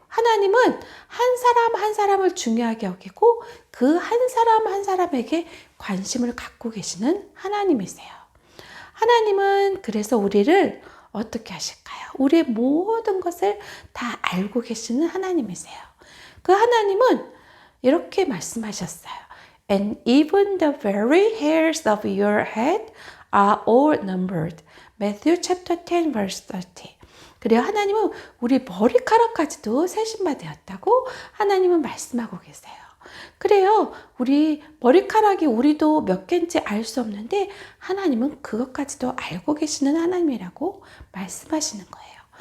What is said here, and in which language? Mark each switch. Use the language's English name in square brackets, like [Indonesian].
[Korean] 하나님은 한 사람 한 사람을 중요하게 여기고 그 한 사람 한 사람에게 관심을 갖고 계시는 하나님이세요. 하나님은 그래서 우리를 어떻게 하실까요? 우리의 모든 것을 다 알고 계시는 하나님이세요. 그 하나님은 이렇게 말씀하셨어요. [English] And even the very hairs of your head are all numbered. Matthew chapter 10 verse 30. [Korean] 그래요. 하나님은 우리 머리카락까지도 세신바 되었다고 하나님은 말씀하고 계세요. 그래요. 우리 머리카락이 우리도 몇 개인지 알 수 없는데 하나님은 그것까지도 알고 계시는 하나님이라고 말씀하시는 거예요.